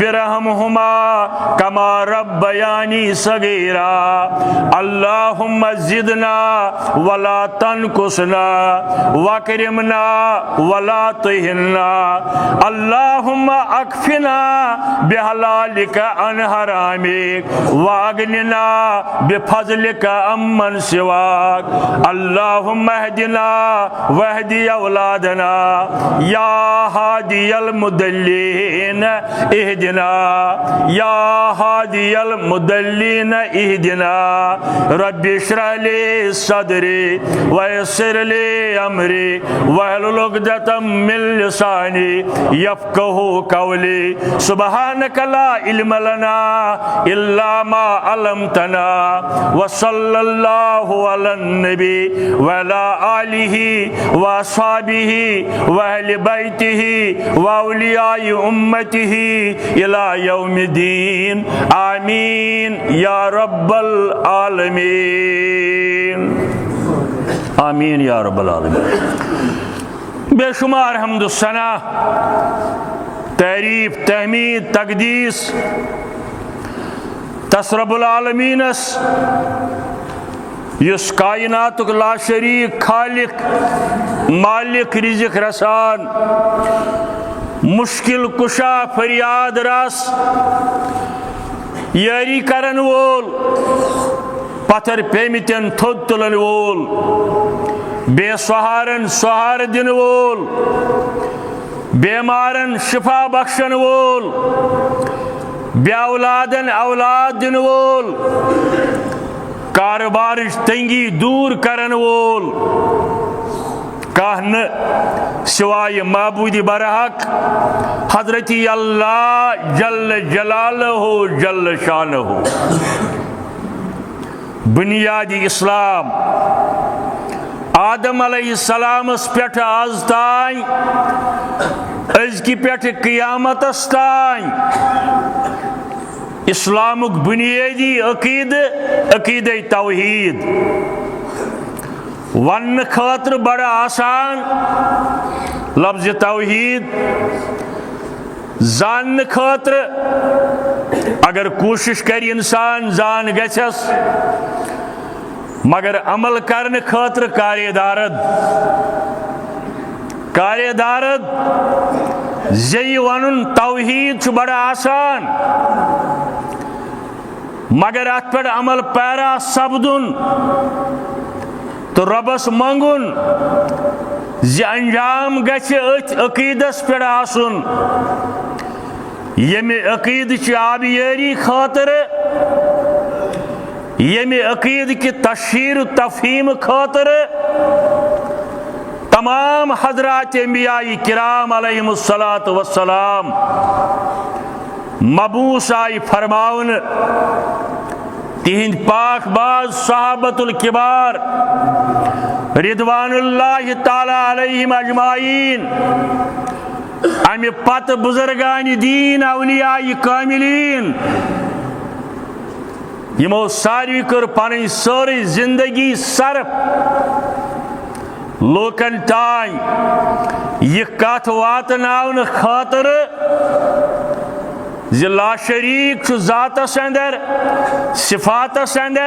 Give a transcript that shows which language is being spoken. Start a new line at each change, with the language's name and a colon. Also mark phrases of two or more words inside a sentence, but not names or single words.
Arabic: ارحمہما کما ربیانی صغیرا اللہم زدنا ولا تنقصنا واکرمنا ولا تہنا اللہم اکفنا بحلالک عن حرامک واغننا بفضلک عمن سواک اللہم اہدنا واہدی اولادنا یا ہادی المدلین اہدنا یا ہادی المدلین اہدنا رب اشرح لی صدری ویسر لی امری واحلل عقدۃ من لسانی یفقہوا قولی سبحانک لا علم لنا الا ما علمتنا وصلی اللہ علی النبی وعلی آلہ واصحابہ واہل بیتہ واولیاء امتہ الی یوم الدین آمین یا رب العالمین آمین یا رب العالمین۔
Kashmiri: بے شمار حمد و ثنا، تعریف، تحمید، تقدیس تس رب العالمینس یس کائناتک
Arabic: لا شریک
Kashmiri: خالق مالک رزق رسان مشکل کشا فریاد رس یاری کرن وول پتھر پیمتن تھود تلن وول بے سہارن سہار دن وول بیمارن شفا بخشن وول بے اولادن اولاد دن وول کاروبارش تنگی دور کرن وول کہن سوائے معبود برحق حضرت اللہ
Arabic: جل جلالہ جل شانہ
Kashmiri: بنیادی اسلام آدم
Arabic: علیہ السلام
Kashmiri: اس پیٹھ آز تائیں از کی پیٹھ قیامت استائیں اسلامک بنیادی عقید توحید ون خاطر بڑا آسان لفظ توحید زان خاطر اگر کوشش کری انسان زان گچس مگر عمل کرن خاطر کاری دارد زی ونن توحید چھ بڑا آسان مگر ات پر عمل پیرا سبدن تو ربس منگن زی انجام گچھ عقیدس پر آسن یم عقید چھ آبیاری خاطر یم عقید کی تشہیر و تفہیم خاطر تمام حضرات انبیاء کرام
Arabic: علیہم السلام
Kashmiri: مبعوث آئی فرماون تہند پاک باز صحابت الکبار
Arabic: رضوان اللہ تعالی علیہم اجمعین
Kashmiri: امی پت بزرگان دین اولیاء کاملین یمو ساروی کر پنن ساری زندگی صرف لوکن تائیں یہ کت واتناون خاطر
Arabic: لا شریک
Kashmiri: چھ ذاتس اندر صفاتس اندر